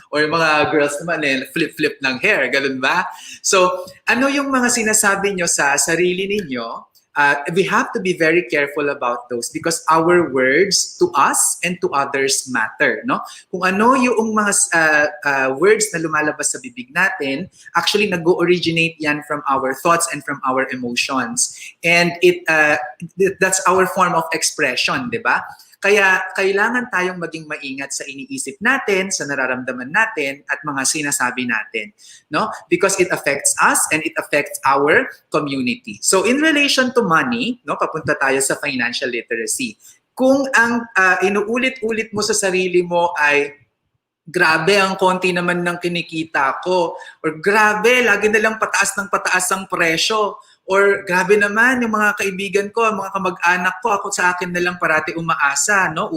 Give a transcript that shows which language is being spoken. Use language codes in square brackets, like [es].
[tl] Or mga girls naman, flip-flip ng hair. Ganun ba? So, ano yung mga sinasabi nyo sa sarili ninyo? [en] We have to be very careful about those because our words to us and to others matter, no? [tl] Kung ano yung mga words na lumalabas sa bibig natin, actually nag-originate yan [en] from our thoughts and from our emotions. And that's our form of expression, di ba? [tl] Kaya kailangan tayong maging maingat sa iniisip natin, sa nararamdaman natin, at mga sinasabi natin, no? [en] Because it affects us and it affects our community. So in relation to money, no, [tl] papunta tayo sa [en] financial literacy. [tl] Kung ang inuulit-ulit mo sa sarili mo ay grabe ang konti naman ng kinikita ko, or grabe, lagi na lang pataas ng pataas ang presyo, or grabe naman yung mga kaibigan ko, mga kamag-anak ko, ako sa akin na lang parati umaasa, no?